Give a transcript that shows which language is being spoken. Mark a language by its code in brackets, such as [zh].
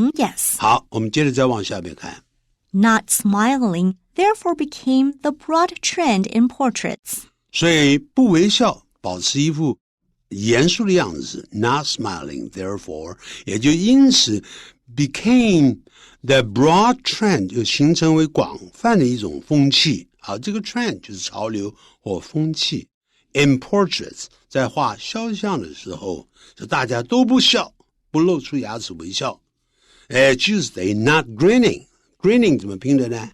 [en] ？Yes. [zh] 好，我们接着再往下面看。 [en] Not smiling, therefore became the broad trend in portraits. [zh] 所以不微笑，保持一副严肃的样子 ， [en] not smiling, therefore [zh] 也就因此 [en] became the broad trend [zh] 就形成为广泛的一种风气。好，这个 trend 就是潮流或风气。 [en] In portraits [zh] 在画肖像的时候，就大家都不笑，不露出牙齿微笑。 [en] Tuesday not grinning.Grinning [zh] 怎么拼的呢